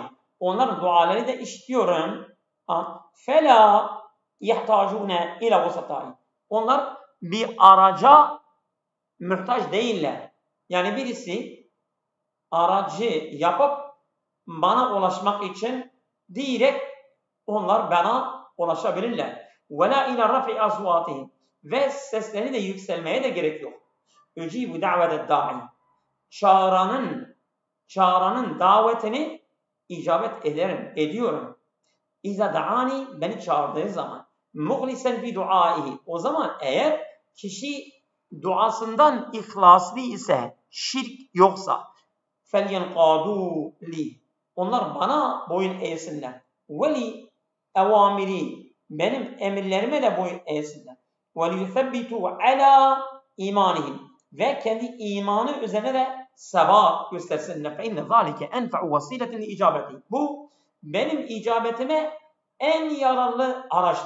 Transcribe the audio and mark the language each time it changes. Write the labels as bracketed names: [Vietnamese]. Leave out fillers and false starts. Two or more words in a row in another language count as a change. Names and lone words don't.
[Turkish] Onların dualarını da işitiyorum. [Arabic] فلا يحتاجون إلى وسائط. [Turkish] Onlar bir araca muhtaç değiller. Yani birisi aracı yapıp bana ulaşmak için direkt onlar bana ulaşabilirler. [Arabic] وَلَا اِلَى رَفْعِ أَصْوَاتِهِمْ [Turkish] ve seslerini de yükselmeye de gerek yok. [Arabic] اُجِيبُ دَعْوَةَ الدَّاعِ [Turkish] çağıranın davetini icabet ediyorum. [Arabic] إذا دعاني [Turkish] beni çağırdığı zaman [Arabic] مخلصا في دعائه [Turkish] o zaman eğer kişi duasından ihlaslı ise şirk yoksa [Arabic] فلينقادوا لي [Turkish] onlar bana boyun eğsinler ve [Arabic] لأوامري [Turkish] benim emirlerime de boyun eğsinler ve [Arabic] ليثبتوا على إيمانهم [Turkish] ve kendi imanı üzerine de sebat göstersinler [Arabic] فإن ذلك أنفع وسيلة لإجابتي [Turkish] bu benim icabetime en yararlı araçtır.